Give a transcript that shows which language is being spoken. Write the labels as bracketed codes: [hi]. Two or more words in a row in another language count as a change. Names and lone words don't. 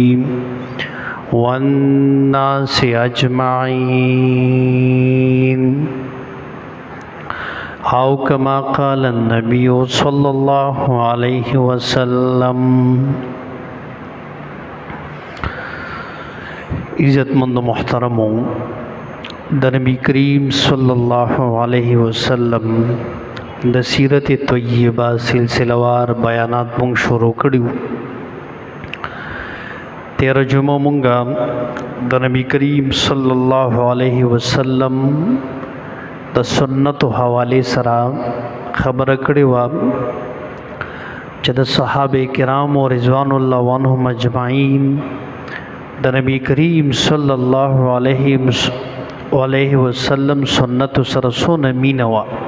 [ar] والناس أجمعين، أو كما قال النبي صلى الله عليه وسلم. [ps] عزتمند محترموں، نبی کریم [ar] صلی اللہ علیہ وسلم [ps] د سیرت طیبہ سلسلہ وار بیانات مونږ شروع کړیو. تیر جمعه مونږه د نبی کریم [ar] صلی الله علیه وسلم [ps] د سنت حواله سره خبره کړې و چې د صحابه کرام [ar] رضوان الله عنهم اجمعین [ps] د نبی کریم [ar] صلی الله علیه وسلم [ps] سنت سره سونه مینه وا،